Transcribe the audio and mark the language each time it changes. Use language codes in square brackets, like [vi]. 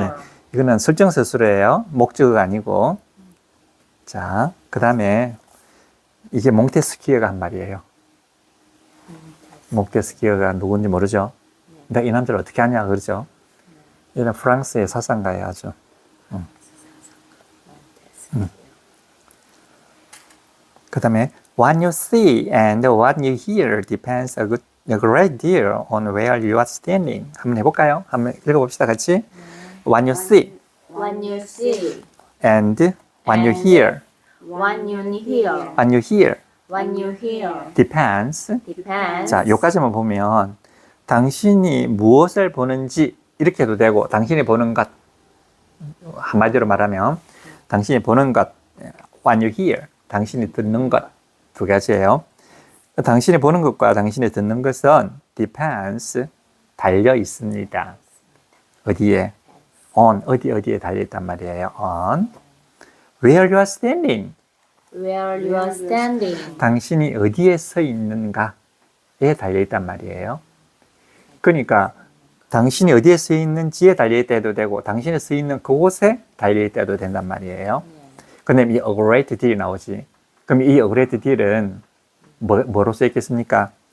[ko] 네, 이거는 설정서술이에요. 목적어가 아니고. 자, 그 다음에 이게 몽테스키어가 한 말이에요. 몽테스키어가 누군지 모르죠? 근데 이 남자를 어떻게 하냐 그러죠? 얘는 프랑스의 사상가예요, 아주. 그 다음에 [en] what you see and what you hear depends a great deal on where you are standing. [ko] 한번 해볼까요? 한번 읽어봅시다, 같이. [en] What you see When you see, and what you hear. when you hear, What you hear when you hear depends. depends. [ko] 자, 요까지만 보면 당신이 무엇을 보는지 이렇게 해도 되고 당신이 보는 것 한마디로 말하면 당신이 보는 것 [en] what you hear [ko] 당신이 듣는 것 두 가지예요. 당신이 보는 것과 당신이 듣는 것은 depends 달려 있습니다. 어디에? on 어디에 달려 있단 말이에요. [en] on where you are standing Where you are standing. [ko] 당신이 어디에 서 있는가에 달려 있단 말이에요. 그러니까 당신이 어디에 서 있는지에 달려 있다 해도 되고 당신이 서 있는 그곳에 달려 있다 해도 된단 말이에요. 근데 이 a great deal이 나오지. 그럼 이 a great deal은 뭐로 써 있겠습니까?